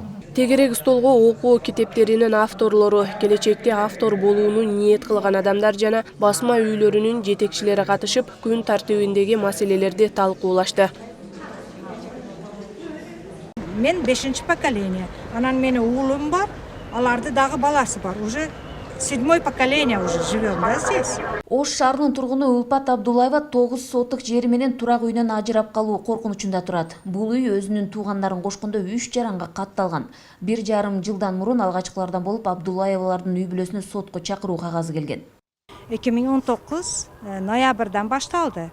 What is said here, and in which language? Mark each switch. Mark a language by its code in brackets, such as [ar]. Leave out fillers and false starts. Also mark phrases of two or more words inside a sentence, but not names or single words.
[ky] Тегерек столго окуу китептеринин авторлору, келечекте автор болууну ниет кылган адамдар жана басма үйлөрүнүн жетекчилери катышып, күн тартибиндеги маселелерди талкуулашты. Мен 5-ші поколение. Анан менин уулум бар, аларды дагы баласы бар. [ru] Уже 7-й поколение уже живем, да, здесь. [ky] Ош шаарынын тургуну Улпат Абдулаева 9 соттук жери менен турак үйүнөн ажырап калуу коркунучунда турат. Бул үй өзүнүн туугандарын кошкондо 3 жаранга катталган. 1,5 жылдан мурун алгачкылардан болуп Абдулаевалардын үй бүлөсүнө сотко чакыруу кагазы келген. 2019 ноябрдан башталды.